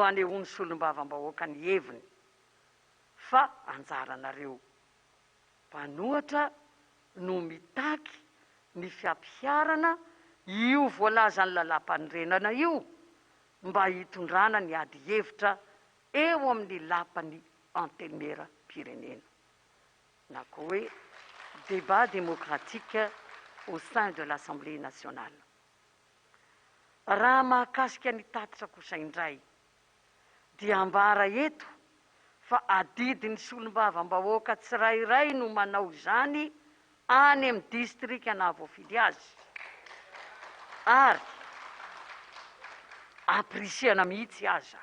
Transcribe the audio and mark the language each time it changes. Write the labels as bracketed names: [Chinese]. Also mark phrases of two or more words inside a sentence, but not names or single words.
[Malagasy] anehoany solombavam-bahoaka ny heviny fa anjaranareo mpanohatra no mitaky ny fiampiarana io voalaza ny lalam-panorenana io mba hitondrana ny ady hevitra eo amin'ny lapan'ny anteny miera-pirenena na koa hoe [French] débat démocratique au sein de l'Assemblée nationale. [Malagasy] Raha mahakasika ny tatitra kosa indray dia ambara eto fa adidin'ny solombavam-bahoaka tsirairay no manao izany any amin'ny distrika na voafily azy ary aprisiana mihitsy aza.